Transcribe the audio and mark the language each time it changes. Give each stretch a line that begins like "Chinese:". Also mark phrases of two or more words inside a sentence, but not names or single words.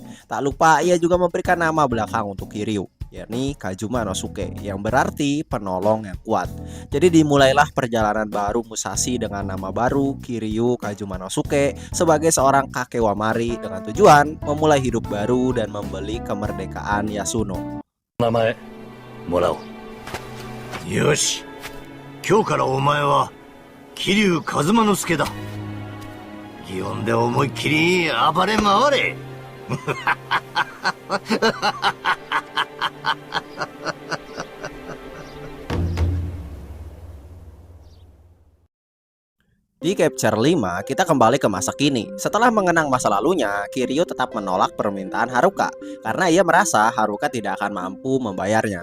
Indonesian: Tak lupa, ia juga memberikan nama belakang untuk Kiryu, yakni Kazuma no Suke, yang berarti penolong yang kuat. Jadi dimulailah perjalanan baru Musashi dengan nama baru Kiryu Kazuma no Suke sebagai seorang kakek Wamari dengan tujuan memulai hidup baru dan membeli kemerdekaan Yasuno.
Japanese: 名前もらおう。よし、今日からお前は桐生一馬之助だ。祇園で思いっきり暴れ回れ。
Indonesian: Di Chapter 5, kita kembali ke masa kini. Setelah mengenang masa lalunya, Kiryu tetap menolak permintaan Haruka karena ia merasa Haruka tidak akan mampu membayarnya.